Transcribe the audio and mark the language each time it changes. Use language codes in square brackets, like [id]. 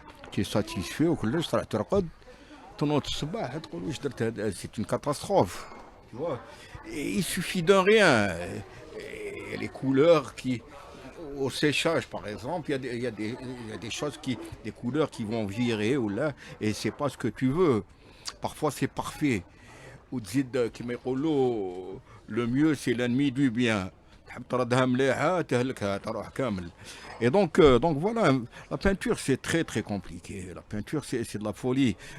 [fr] Tu es satisfait, [ar] وكلش طلعت ترقد تنوض الصباح تقول واش درت هذا [fr] c'est une catastrophe. Tu vois. Et il suffit d'un rien. Et les couleurs qui au séchage par exemple, il y a des choses des couleurs qui vont virer ou là et c'est pas ce que tu veux. Parfois c'est parfait. Ou [ar] تزيد كما يقولوا [fr] le mieux c'est l'ennemi du bien. [ar] تحب تردها مليحة تهلكها تروح كامل. [fr] Et donc voilà, la peinture c'est très très compliqué. La peinture c'est de la folie.